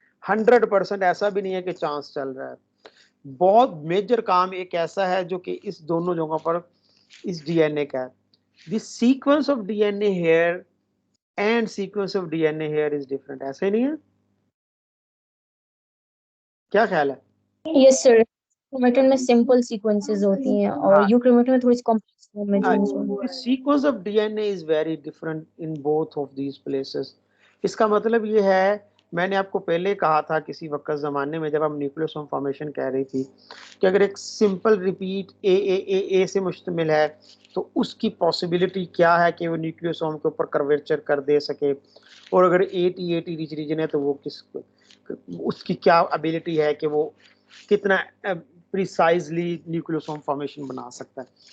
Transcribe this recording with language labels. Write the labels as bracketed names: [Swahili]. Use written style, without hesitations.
[Urdu] 100% ایسا بھی نہیں ہے کہ چانس چل رہا ہے. بہت میجر کام ایک ایسا ہے جو کہ اس دونوں جگہوں پر اس ڈی این اے کا ہے. [English] The sequence of D N A here and sequence of D N A here is different. [Urdu] ایسے نہیں ہے؟ کیا خیال ہے؟ یس سر، کرومیٹن میں سمپل سیکوینسز ہوتی ہیں اور یو کرومیٹن میں تھوڑی سی کمپلیکس کرومیٹنز ہوتی ہیں. [English] The sequence of DNA is very different in both of these places. [Urdu] اس کا مطلب یہ ہے، میں نے آپ کو پہلے کہا تھا کسی وقت زمانے میں جب ہم نیوکلیوسوم فارمیشن کہہ رہی تھی کہ اگر ایک سمپل ریپیٹ اے سے مشتمل ہے تو اس کی پاسبلٹی کیا ہے کہ وہ نیوکلیوسوم کے اوپر کرویچر کر دے سکے، اور اگر ایٹی ریچ ریجن ہے تو وہ اس کی کیا ابیلٹی ہے کہ وہ کتنا پریسائزلی نیوکلیوسوم فارمیشن بنا سکتا ہے.